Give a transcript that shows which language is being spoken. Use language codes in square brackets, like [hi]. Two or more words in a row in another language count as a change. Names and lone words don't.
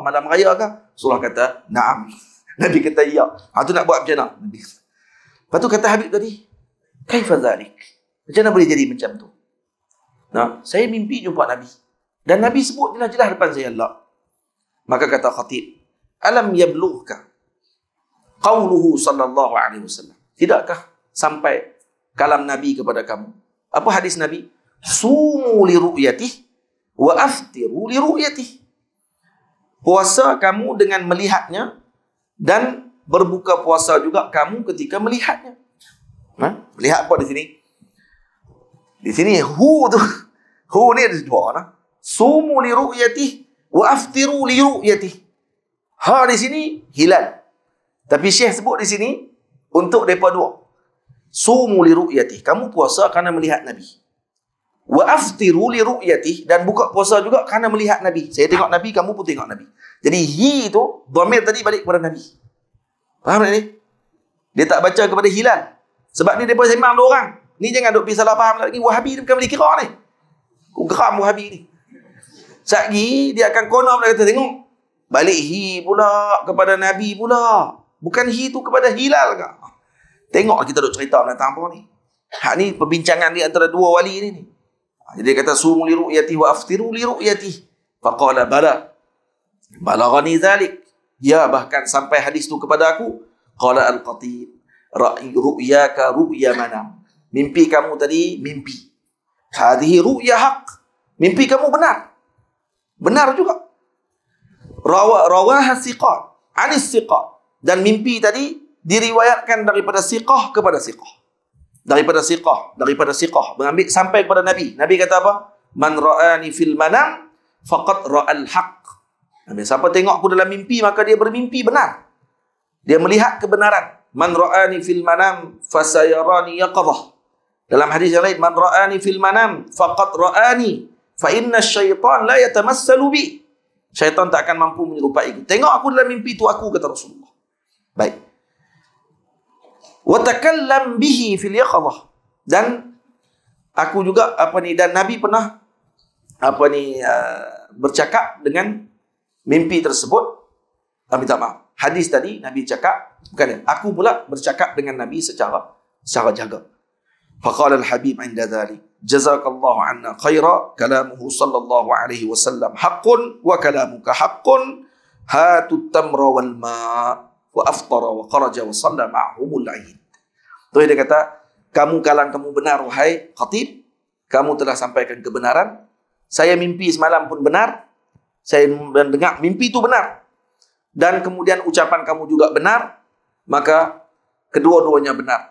[ms] Malam raya ke? Rasulullah kata, na'am. Nabi kata, ya. Tu nak buat macam mana? Nabi. Lepas tu kata Habib tadi, [ar] كيف ذلك? [ms] Macam mana boleh jadi macam tu? Saya mimpi jumpa Nabi. Dan Nabi sebut jelas-jelas depan saya, Allah. Maka kata khatib, [ar] ألم يبلغك قوله صلى الله عليه وسلم. [ms] Tidakkah sampai kalam Nabi kepada kamu? Apa hadis Nabi? [ar] صوموا لرؤيته وأفطروا لرؤيته. [ms] Puasa kamu dengan melihatnya dan berbuka puasa juga kamu ketika melihatnya. Melihat apa di sini? Di sini hu tu. Hu ni ada dua. [ar] صوموا لرؤيته وأفطروا لرؤيته. [ms] Ha di sini hilal. Tapi Syekh sebut di sini untuk depa dua. [ar] صوموا لرؤيته, [ms] kamu puasa kerana melihat Nabi. [ar] وأفطروا لرؤيته, [ms] dan buka puasa juga kerana melihat Nabi. Saya tengok Nabi, kamu pun tengok Nabi. Jadi hi itu dhamir tadi balik kepada Nabi. Faham tak ni? Dia tak baca kepada hilal. Sebab ni depa sembang dua orang. Ni jangan duk pergi salah faham lagi. Wahabi ni bukan boleh kira ni. Ku geram Wahabi ni. Satgi dia akan kono pula kata tengok. Balik hi pula kepada Nabi pula. Bukan hi tu kepada hilal ke? Tengok kita duk cerita tentang apa ni. Hak ni perbincangan di antara dua wali ni. Jadi dia kata [ar] صوموا لرؤيته وأفطروا لرؤيته. فقال بلى. بلغني ذلك. [ms] Ya, bahkan sampai hadis tu kepada aku. [ar] قال الخطيب، رؤياك رؤيا منام. [ms] Mimpi kamu tadi mimpi. [ar] هذه رؤيا حق. [ms] Mimpi kamu benar. Benar juga. [ar] رواها ثقات، عن ثقات. [ms] Dan mimpi tadi diriwayatkan daripada siqah kepada siqah. Daripada siqah. Mengambil sampai kepada Nabi. Nabi kata apa? [ar] من رآني في المنام فقد رأى الحق. [ms] Nabi, siapa tengok aku dalam mimpi, maka dia bermimpi benar. Dia melihat kebenaran. [ar] من رآني في المنام فسيراني يقظة. [ms] Dalam hadis yang lain, [ar] من رآني في المنام فقد رآني فإن الشيطان لا يتمثل بي. [ms] Syaitan tak akan mampu menyerupaiku. Tengok aku dalam mimpi itu aku, kata Rasulullah. Baik. [ar] وتكلم به في اليقظة. [ms] Dan aku juga dan Nabi pernah bercakap dengan mimpi tersebut. Minta maaf. Hadis tadi Nabi cakap, bukan, aku pula bercakap dengan Nabi secara jaga. [ar] فقال الحبيب عند ذلك، جزاك الله عنا خيرا، كلامه صلى الله عليه وسلم حق وكلامك حق، هاتوا تمرا والماء وأفطر وخرج وصلى معهم العيد. [ms] Tu dia kata, kamu benar wahai khatib, kamu telah sampaikan kebenaran. Saya mimpi semalam pun benar. Saya dengar mimpi itu benar. Dan kemudian ucapan kamu juga benar, maka kedua-duanya benar.